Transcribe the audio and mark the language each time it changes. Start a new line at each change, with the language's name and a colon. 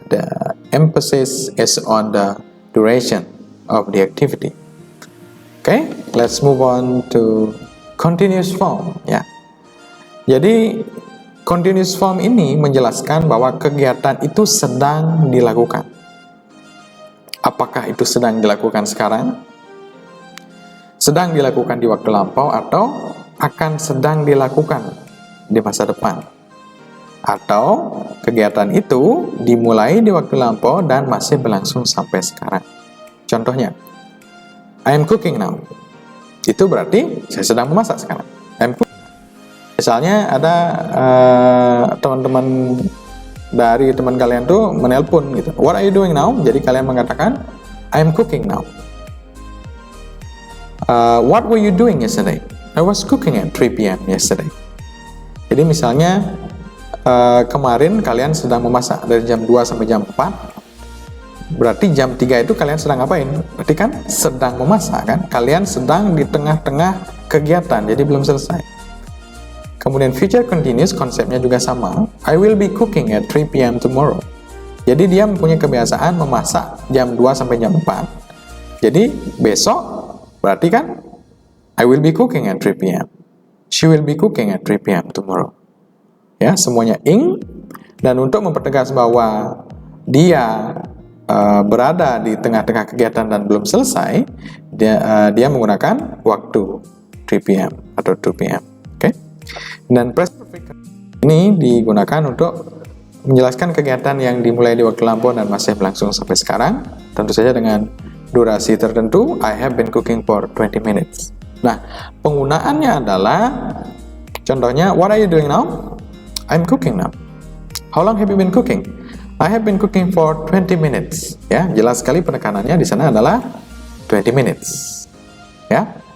English: The emphasis is on the duration of the activity. Okay, let's move on to continuous form ya.
Indonesian: Jadi continuous form ini menjelaskan bahwa kegiatan itu sedang dilakukan. Apakah itu sedang dilakukan sekarang? Sedang dilakukan di waktu lampau atau akan sedang dilakukan di masa depan? Atau kegiatan itu dimulai di waktu lampau dan masih berlangsung sampai sekarang?
English: Contohnya, I am cooking now.
Indonesian: Itu berarti saya sedang memasak sekarang.
English: I am cooking.
Indonesian: Misalnya ada teman-teman dari teman kalian tuh menelpon gitu.
English: What are you doing now?
Indonesian: Jadi kalian mengatakan,
English: I am cooking now. What were you doing yesterday? I was cooking at 3 p.m. yesterday.
Indonesian: Jadi misalnya kemarin kalian sedang memasak dari jam 2 sampai jam 4. Berarti jam 3 itu kalian sedang ngapain? Berarti kan sedang memasak kan? Kalian sedang di tengah-tengah kegiatan, jadi belum selesai. Kemudian future continuous konsepnya juga sama.
English: I will be cooking at 3 p.m. tomorrow.
Indonesian: Jadi dia mempunyai kebiasaan memasak jam 2 sampai jam 4. Jadi besok berarti kan
English: I will be cooking at 3 p.m. She will be cooking at 3 p.m.
Indonesian: tomorrow. Ya, semuanya ing. Dan untuk mempertegas bahwa dia berada di tengah-tengah kegiatan dan belum selesai, dia menggunakan waktu 3 p.m. atau 2 p.m. Dan present perfect ini digunakan untuk menjelaskan kegiatan yang dimulai di waktu lampau dan masih berlangsung sampai sekarang, tentu saja dengan durasi tertentu.
English: I have been cooking for 20 minutes.
Indonesian: Nah, penggunaannya adalah contohnya,
English: what are you doing now? I'm cooking now. How long have you been cooking? I have been cooking for 20 minutes.
Indonesian: Ya, jelas sekali penekanannya di sana adalah 20 minutes. Ya.